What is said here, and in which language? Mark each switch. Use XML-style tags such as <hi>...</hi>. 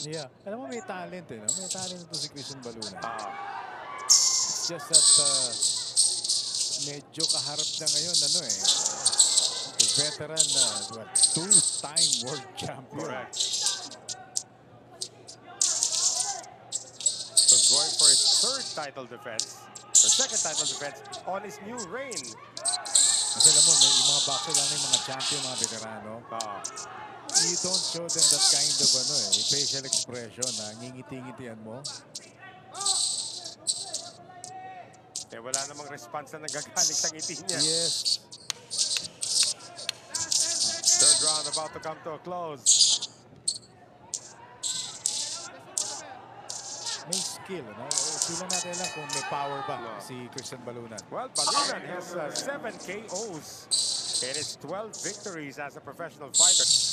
<tl>Yeah. Alam mo, may talent no? May talent ito si Christian Balunan.</tl> <en>It's just that</en> <tl>medyo kaharap na ngayon, veteran na</tl> <en>two-time world champion. Correct. So going for his third title defense, or second title defense on his new reign.</en> <tl>Kasi alam mo, may mga boxer lang yung mga champion, mga veterano.</tl> <en>You don't show them that kind of facial expression</en> <tl>na ngingiti-ngitian mo. Eh, wala namang response na nagagaling sa ngiti niya.</tl> <en>Yes. Third round about to come to a close.</en> <tl>May skill, Sila natin lang kung may power ba si Christian Balunan.</tl> <en>Well, Balunan has 7 KOs and his 12 victories as a professional fighter.</en>